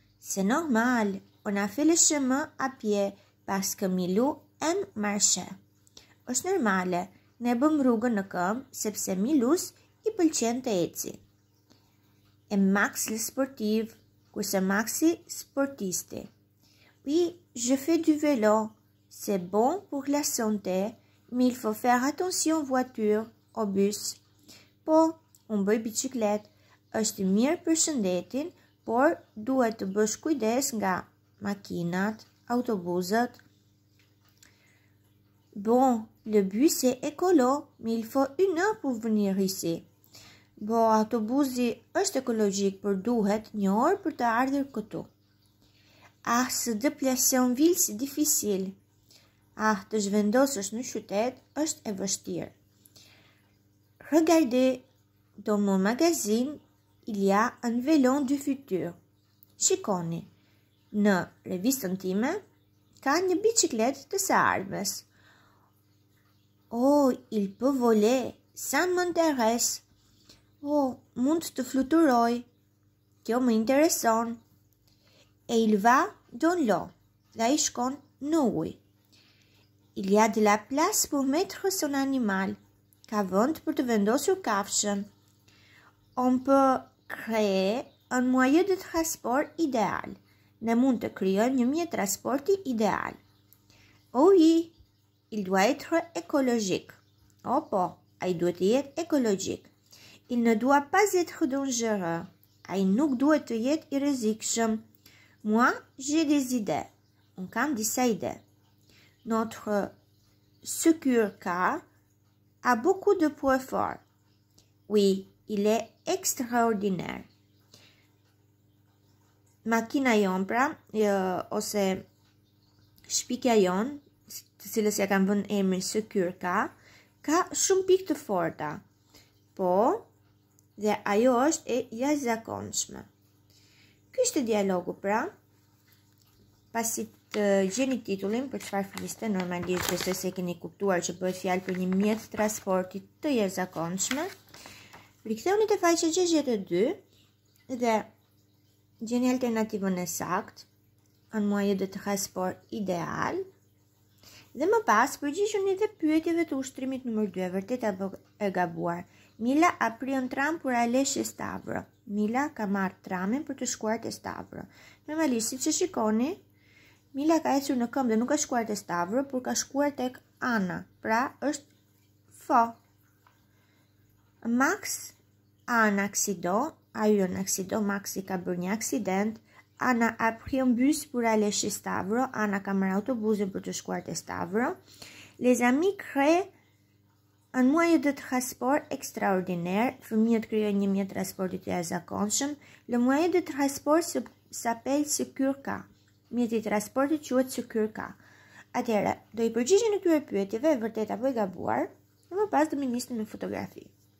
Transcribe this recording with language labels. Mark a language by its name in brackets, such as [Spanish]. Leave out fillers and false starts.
[French] C'est normal, on a fait le chemin à pied parce que Milou aime marcher. [Albanian] Është normale, ne bëm rrugën në këmbë sepse Milus i pëlqen të eci. [French] Et Max le sportif, [Albanian] kurse Maxi sportisti. [French] Oui, je fais du vélo. C'est bon pour la santé, mais il faut faire attention aux voitures, au bus. [Albanian] Po, unë bëj biçiklet, është mirë për shëndetin, por duhet të bësh kujdes nga makinat, autobusët. [French] Bon, le bus est écolo, mais il faut 1 heure pour venir ici. [Albanian] Bo, autobusi është ekologjik, por duhet 1 orë për të ardhur këtu. [French] Ah, se déplacer en ville, c'est difficile. [Albanian] Ah, të zhvendosësh në qytet është e vështirë. [French] Regardez, dans mon magazine, il y a un vélo du futur. [Albanian] Shikoni, në revistën time, ka një biçiklet të së ardhmes. [French] Oh, il peut voler, ça m'intéresse. [Albanian] Oh, mund të fluturoj. Kjo më intereson. [French] Et il va dans l'eau. [Albanian] Dhe ai shkon në ujë. [French] Il y a de la place pour mettre son animal. [Albanian] Ka vend për të vendosur kafshën. [French] On peut créer un moyen de transport idéal. [Albanian] Ne mund të krijojmë një mjet transporti ideal. [French] Oui, il doit être écologique. [Albanian] Oh po, ai duhet të jetë ekologjik. [French] Il ne doit pas être dangereux. [Albanian] Ai nuk duhet të jetë i rrezikshëm. [French] Moi, j'ai des idées. [Albanian] On kam disa ide. [French] Notre secure car a beaucoup de points forts. Oui, il est extraordinaire. [Albanian] Makina jon pra, ose shpikja jon, të cilës ja kanë vënë emrin Securca, ka shumë pikë të forta. Po, dhe ajo është e jashtëzakonshme. Ky ishte dialogu pra. Pasi të gjeni titullin për çfarë fliste, normalisht besoj se keni kuptuar që bëhet fjalë për një mjet transporti të jashtëzakonshme. Riktheuni te faqja 62 dhe gjeni alternativën e saktë, [French] un moyen de transport idéal. [Albanian] Dhe më pas përgjigjuni edhe pyetjeve të ushtrimit nëmër 2, vërtet apo e gabuar. [French] Mila a pris un tram pour aller chez Stavro. [Albanian] Mila ka marrë tramin për të shkuar te Stavro. Normalisht siç e shikoni, Mila ka ecur në këmbë dhe nuk ka shkuar te Stavro, por ka shkuar tek Ana. Pra është fo. [French] Max a un accident, a eu un accident, [Albanian] Maxi ka bërë një aksident. [French] Ana a pris un bus pour aller chez Stavro. [Albanian] Ana ka marrë autobusin për të shkuar te Stavro. [French] Les amis créent un moyen de transport extraordinaire. [Albanian] Fëmijët krijojnë një mjet transporti të jashtëzakonshëm. [French] Le moyen de transport s'appelle Securca. [Albanian] Mjeti i transportit quhet Securca. Atëherë, do i përgjigjeni këtyre pyetjeve, e vërtet apo e gabuar, dhe më pas do më nisni me fotografi.